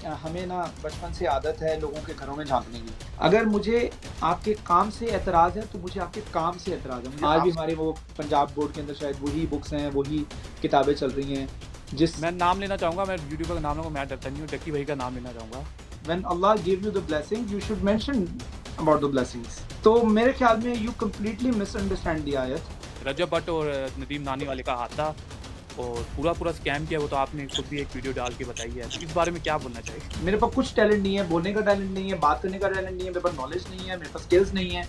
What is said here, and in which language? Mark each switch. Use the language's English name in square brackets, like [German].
[Urdu] ہمیں نا بچپن سے عادت ہے لوگوں کے گھروں میں جھانکنے کی. اگر مجھے آپ کے کام سے اعتراض ہے تو مجھے آپ کے کام سے اعتراض ہے. آج بھی ہمارے وہ پنجاب بورڈ کے اندر شاید وہی بکس ہیں، وہی کتابیں چل رہی ہیں. میں نام لینا چاہوں گا، میں یوٹیوبر کا نام لوں گا، میں ڈرتا نہیں ہوں، ڈکی بھائی کا نام لینا چاہوں گا. [English] When Allah gave you the blessing, you should mention about the blessings. [Urdu] تو میرے خیال میں [English] you completely misunderstand the [Urdu] آیت. رجب بٹ اور ندیم نانی والے کا ہاتھا اور پورا اسکیم کیا، وہ تو آپ نے خود بھی ایک ویڈیو ڈال کے بتائی ہے. اس بارے میں کیا بولنا چاہیے؟ میرے پاس کچھ ٹیلنٹ نہیں ہے، بولنے کا ٹیلنٹ نہیں ہے، بات کرنے کا ٹیلنٹ نہیں ہے، میرے پاس نالج نہیں ہے، میرے پاس سکلز نہیں ہے.